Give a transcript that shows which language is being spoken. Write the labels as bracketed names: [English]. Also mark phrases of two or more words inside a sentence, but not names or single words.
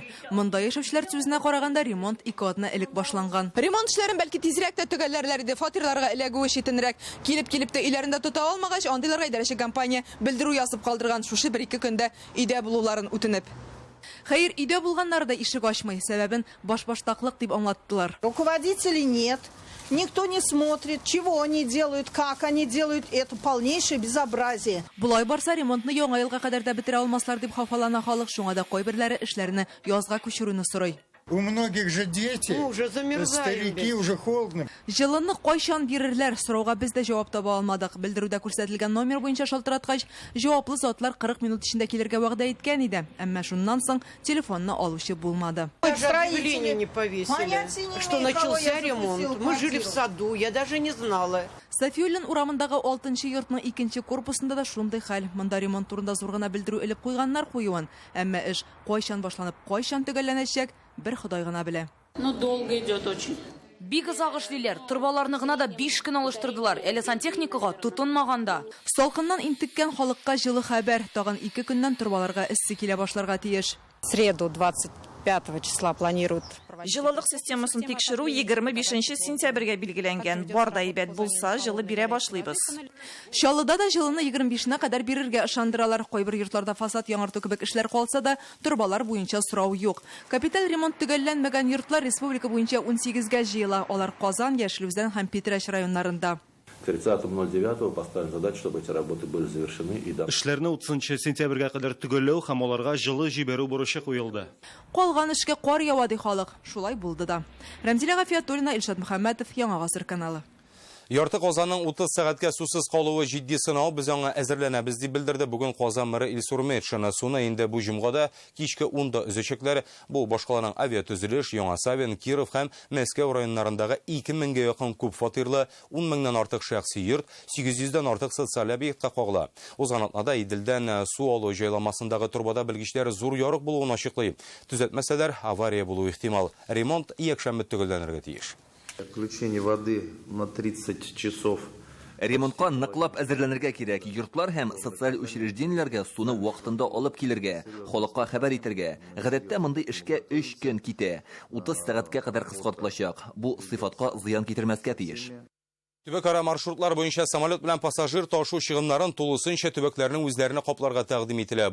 [Tatar] Монда яшәүчеләр сүзенә караганда ремонт 2 атна элек башланган. Ремонт эшләрен бәлки тизрәк тә төгәлләрләр иде, фатирларга эләгүе читенрәк. Килеп тә өйләрендә тота алмагач, андыйларга идарәче компания белдерү язып калдырган, шушы 1-2 көндә өйдә булуларын үтенеп. Хәер, өйдә булганнар да ишек ачмый, сәбәбен башбаштаклык дип аңлаттылар. [Russian] Руководителей нет. Никто не смотрит, чего они делают, как они делают. Это полнейшее безобразие. [Tatar] Булай барса ремонтны яңа елга кадәр дә бетерә алмаслар дип хафалана халык. Шуңа да кайберләре эшләрне язга күчерүне сорый. [Russian] У многих же дети, старики, уже холодно. [Tatar] Җылыны кайчан бирерләр? Сорауга без дә җавап таба алмадык. Белдерүдә күрсәтелгән номер буенча шалтыраткач, җаваплы затлар 40 минут эчендә килергә вәгъдә иткән иде. Әмма шуннан соң телефонны алучы булмады. [Russian] Объявление не повесили, что начался ремонт. Мы жили в саду, я даже не знала. [Tatar] Сафиуллин урамындагы 6-нчы йортның 2-нче корпусында да шундый хәл. Монда ремонт турында зур гына белдерү элеп куйганнар куюын. Әмма эш кайчан башланып, кайчан төгәлләнәчәк, бер Ходай гына белә. [Russian] Ну, долго идет очень. [Tatar] Бик озак эшлиләр. Турбаларны гына да 5 көн алыштырдылар. Әле сантехникага тотынмаганда. Салкыннан интеккән халыкка җылы хәбәр. Тагын 2 көннән турбаларга эссе килә башларга тиеш. [Russian] Среду 25 числа планируют. [Tatar] Җылылык системасын тикшерү 25 сентябрьгә билгеләнгән. Бар да әйбәт булса, җылы бирә башлыйбыз. Шалыда да җылыны 25-на кадәр бирергә ышандыралар. Кайбер йортларда фасад яңарту кебек эшләр калса да, турбалар буенча сорау юк. Капиталь ремонт төгәлләнмәгән йортлар республика буенча 18-гә җыела. Алар Казан, Яшелүзән һәм Питрәч районнарында. [Russian] 30.09 поставим задачу, чтобы эти работы были завершены. [Tatar] Эшләрне 30 сентябрьгә кадәр төгәлләү һәм аларга җылы җибәрү бурычы куелды. Калган эшкә кар ява ди халык. Шулай булды да. Рәмзилә Гафиятуллина, Илшат Мөхәммәтов, Яңа Гасыр каналы. Ярты Казанның 30 сәгатькә сусыз калуы җитди сынау, без аңа әзерләнәбез дип белдерде бүгін Казан мэры Илсур Метшин. Суны инде бу җомгада кичке 10-да өзәчәкләр. Бу башкаланың авиатөзелеш, Яңа Савин, Киров һәм Мәскәү районнарындагы 2000-гә якын күп фатирлы, 10 меңнән артык шәхси йорт, 800-дән артык социаль объектка кагыла. Узган атнада Иделдән су алу җайламасындагы турбада белгечләр зур ярык булуын ачыклый. Төзәтмәсәләр, авария булу ихтимал. Ремонт якшәмбе төгәлләнергә тиеш. [Russian] Включение воды на 30 часов. [Tatar] Ремонтка ныклап әзерләнергә кирәк. Йортлар һәм социаль учреждениеләргә суны вакытында алып килергә, халыкка хәбәр итәргә. Гадәттә мондый эшкә 3 көн китә. 30 сәгатькә кадәр кыскартылачак. Бу сыйфатка зыян китермәскә тиеш. Төбәкара маршрутлар буенча самолет белән пассажир ташу чыгымнарын тулысынча төбәкләрнең үзләренә капларга тәкъдим ителә.